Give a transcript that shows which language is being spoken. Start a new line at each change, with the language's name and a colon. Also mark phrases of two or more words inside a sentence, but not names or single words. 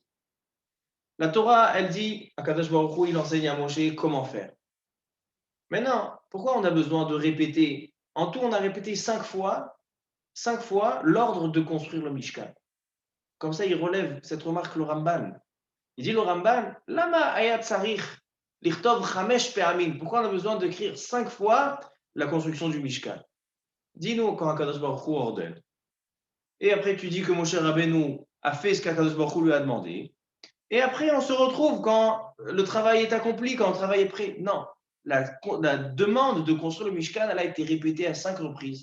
French: La Torah, elle dit,
Hebrew: הקדוש ברוך הוא,
French: il enseigne à Moshe comment faire. Maintenant, pourquoi on a besoin de répéter? En tout, on a répété 5 fois l'ordre de construire le Mishkan. Comme ça, il relève cette remarque le Ramban. Il dit le Ramban,
Hebrew: למה היה צריך לכתוב חמש פעמים.
French: Pourquoi on a besoin d'écrire 5 fois la construction du Mishkan? Dis-nous quand
Hebrew: הקדוש ברוך הוא
French: ordonne. Et après, tu dis que Moshe Rabbeinu a fait ce qu'
Hebrew: הקדוש ברוך הוא
French: lui a demandé. Et après, on se retrouve quand le travail est accompli, quand le travail est prêt. Non, la demande de construire le Mishkan, elle a été répétée à 5 reprises.